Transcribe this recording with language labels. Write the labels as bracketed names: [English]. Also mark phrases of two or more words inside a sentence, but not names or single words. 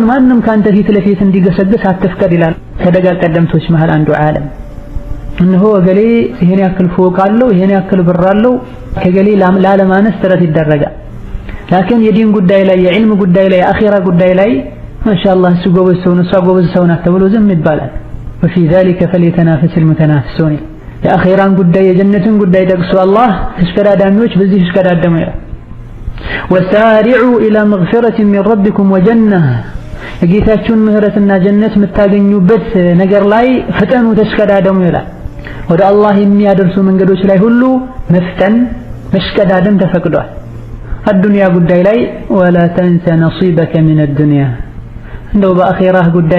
[Amharic] ማንም ካንተ ፊት ለፊት እንዲገሰግስ አትፍቀድ ይላል ከደጋ ቀደምቶች መሃል አንዱ ዓለም። እነሆ እገሌ ይሄን ያክል ፎቅ አለው፣ ይሄን ያክል ብር አለው፣ ከገሌ ላለማነስ ጥረት ይደረጋል። ላኪን የዲን ጉዳይ ላይ የዕልም ጉዳይ ላይ የአኺራ ጉዳይ ላይ ማሻአላህ እሱ ጎበዝ ሰው ነው እሷ ጎበዝ ሰው ናት ተብሎ ዝም ይባላል። [Arabic] وفي ذلك فليتنافس المتنافسون። [Amharic] የአኺራን ጉዳይ የጀነትን ጉዳይ ጠቅሶ አላህ ተሽከዳዳሚዎች በዚህ ተሽከዳደሙ ይላል። [Arabic] وسارعوا إلى مغفرة من ربكم وجنة። [Amharic] የጌታችሁን ምህረትና ጀነት የምታገኙበት ነገር ላይ ፍጠኑ ተሽከዳደሙ ይላል። ወደ አላህ የሚያደርሱ መንገዶች ላይ ሁሉ መፍጠን መሽከዳደም ተፈቅዷል። አዱንያ ጉዳይ ላይ [Arabic] ولا تنس نصيبك من الدنيا፣ [Amharic] እንደው በአኺራህ ጉዳይ